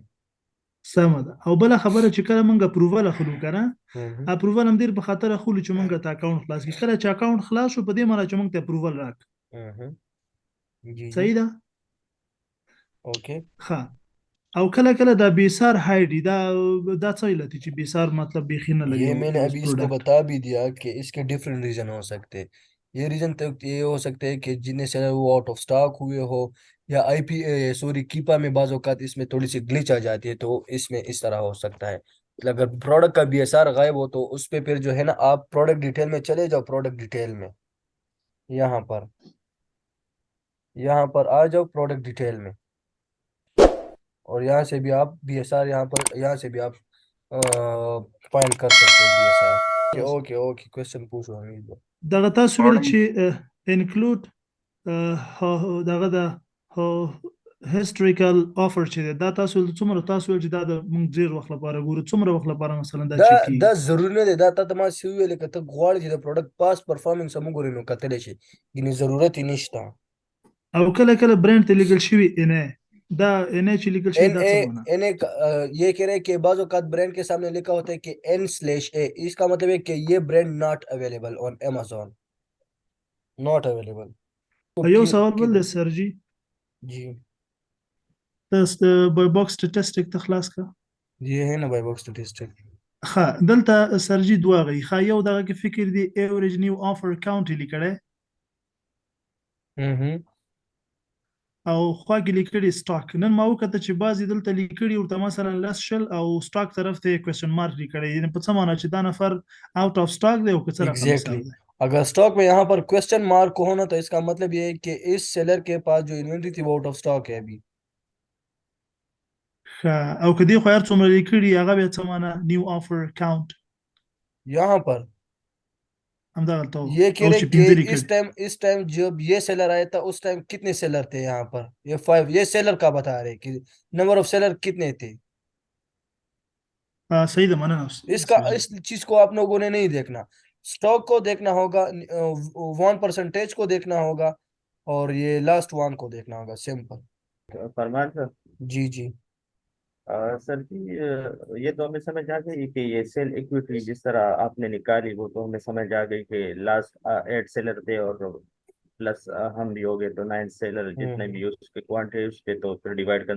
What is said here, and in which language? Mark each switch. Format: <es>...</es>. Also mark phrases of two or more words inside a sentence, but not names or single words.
<ps>سمه ده او بله خبره چې کله موږ اپروول اخلو که نه اپروول هم ډېر په خاطر اخلو چې موږ ته اکاونټ خلاص کړي کله چې اکاونټ خلاص شو په دې معنی چې موږ ته اپروول راک جی جی صحیح ده اوکے. ښه او کله کله دا بیسار هایډي دا څه علت دی چې بیسار مطلب بیخي نه لګي</ps> <ur>یہ میں نے</ur> <ps>اوس</ps> <ur>ابھی اس کو</ur> <ps>پروډکټ</ps> <ur>بتا بھی دیا کہ اس کے</ur> <en>different reason</en> <ur>ہو سکتے ہیں۔ یہ ریزن تو یہ ہو سکتے ہیں کہ جنہیں سیلر وہ</ur> <en>out of stock</en> <ur>ہوئے ہو یا آئی پی سوری کیپا میں بعض اوقات اس میں تھوڑی سی گلچ آ جاتی ہے، تو اس میں اس طرح ہو سکتا ہے. مطلب اگر پروڈکٹ کا BSR غائب ہو تو اس پہ پھر جو ہے نا آپ</ur> <en>product detail</en> <ur>میں چلے جاؤ.</ur> <en>product detail</en> <ur>میں یہاں پر آ جاؤ</ur> <en>product detail</en> <ur>میں اور یہاں سے بھی آپ BSR یہاں سے بھی آپ فائنڈ کر سکتے ہو BSR.</ur> <en>OK OK question</en> <ur>پوچھو حمید بھائی.</ur> <ps>دغه تاسو ویل چې انکلود دغه د هیستوریکل افر چې دی دا تاسو ویل څومره تاسو ویل چې دا د موږ ډېر وخت لپاره ګورو څومره وخت لپاره مثلا دا چیک کیږي دا ضروري نه دی. دا ته ما سی ویل که ته غواړې چې د پروډکټ</ps> <en>past performance</en> <ps>هم وګورې نو کتلی شي، یعنې ضرورت یې نشته. او کله کله برانډ ته لیکل شوي ان دا ان چې لیکل شوي دا څه معنی</ps> <ur>این یہ کہہ رہے ہیں کہ بعض اوقات برانڈ کے سامنے لکھا ہوتا ہے کہ N/A، اس کا مطلب ہے کہ یہ</ur> <en>brand not available on Amazon, not available.</en> <ps>یو سوال بل دی سر جي</ps> <ur>जी</ur> <ps>تاسو</ps> <en>buy box statistic</en> <ps>ته خلاص کړه</ps> <ur>یہ ہے نا</ur> <en>buy box statistic.</en> <ps>ښه دلته سر جي دوه غي ښه یو دغه کې فکر دی</ps> <en>average new offer count</en> <ps>لیکلی او خوا کې لیکلي سټاک نن ما وکړه چې بعضې دلته لیکلي ورته مثلا لس شل او سټاک طرف ته</ps> <en>question mark</en> <ps>لیکلی یعنې په څه معنی چې دا نفر</ps> <en>out of stock</en> <ps>دی او که څه رقم حساب</ps> <ur>एग्जैक्टली</ur> <ps>دی</ps> <ur>اگر اسٹاک میں یہاں پر</ur> <en>question mark</en> <ur>ہو نا تو اس کا مطلب یہ ہے کہ اس سیلر کے پاس جو انوینٹری تھی وہ</ur> <en>out of stock</en> <ur>ہے ابھی.</ur> <ps>ښه او که دې خو هر څومره لیکلي هغه بیا څه معنی</ps> <en>new offer count</en> <ur>یہاں پر</ur> <ps>همدغه ته</ps> <ur>یہ کہہ</ur> <ps>او</ps> <ur>रहे</ur> <ps>چې</ps> <ur>कि</ur> <ps>پنځه لیکلي</ps> <ur>اس ٹائم جب یہ سیلر آیا تھا اس ٹائم کتنے سیلر تھے یہاں پر? یہ 5. یہ سیلر کا بتا رہے کہ</ur> <en>number of seller</en> <ur>کتنے تھے.</ur> <ps>صحیح ده مننه</ps> <ur>اس کا اس چیز کو آپ لوگوں نے نہیں دیکھنا، اسٹاک کو دیکھنا ہوگا، 1% کو دیکھنا ہوگا اور یہ</ur> <en>last one</en> <ur>کو دیکھنا ہوگا. सिंपल। فرمان سر. جی جی سر جی یہ تو ہمیں سمجھ آ گئی کہ یہ</ur> <en>sale equity</en> <ur>جس طرح آپ نے نکالی وہ تو ہمیں سمجھ آ گئی کہ لاسٹ 8 سیلر تھے اور پلس ہم بھی ہو گئے تو 9 سیلر جتنے بھی اس کے کوانٹٹی اس کے تو پھر ڈیوائیڈ کرنا.</ur>